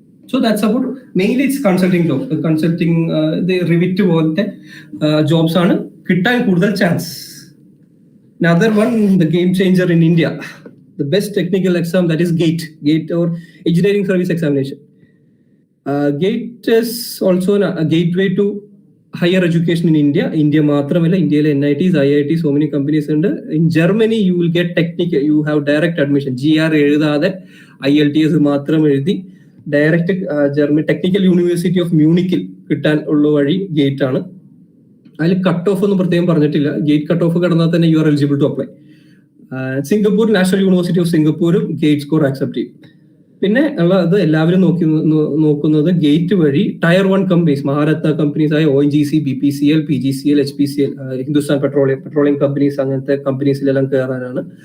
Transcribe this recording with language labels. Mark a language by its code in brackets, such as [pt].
[en] So that's about mainly it's consulting jobs. [ml] Consulting Revit പോലത്തെ jobs ആണ് കിട്ടാൻ കൂടുതൽ chance. [en] Another one, the game changer in India, the best technical exam, that is GATE or Engineering Service Examination. GATE is also a gateway to higher education in India. India [ml] മാത്രമല്ല, ഇന്ത്യയിലെ [en] NITs, IITs, so many companies ഉണ്ട്. In Germany you will get technical, you have direct admission. [ml] GR എഴുതാതെ IELTS മാത്രം എഴുതി direct Germany technical university of മ്യൂണിക്കിൽ കിട്ടാൻ ഉള്ള വഴി gate ആണ്. അതിൽ കട്ട് ഓഫ് ഒന്നും പ്രത്യേകം പറഞ്ഞിട്ടില്ല. ഗേറ്റ് കട്ട് ഓഫ് കടന്നാൽ തന്നെ [en] You are eligible to apply. [ml] Singapore national university of സിംഗപ്പൂരും gate score accept ചെയ്യും. പിന്നെ ഉള്ളത് എല്ലാവരും നോക്കുന്നത് ഗേറ്റ് വഴി ടയർ 1 കമ്പനീസ്, മഹാരത്ന കമ്പനീസ് ആയ ONGC, BPCL, PGCL, HPCL, Hindustan petroleum companies, അങ്ങനത്തെ കമ്പനീസിലെല്ലാം കയറാനാണ്.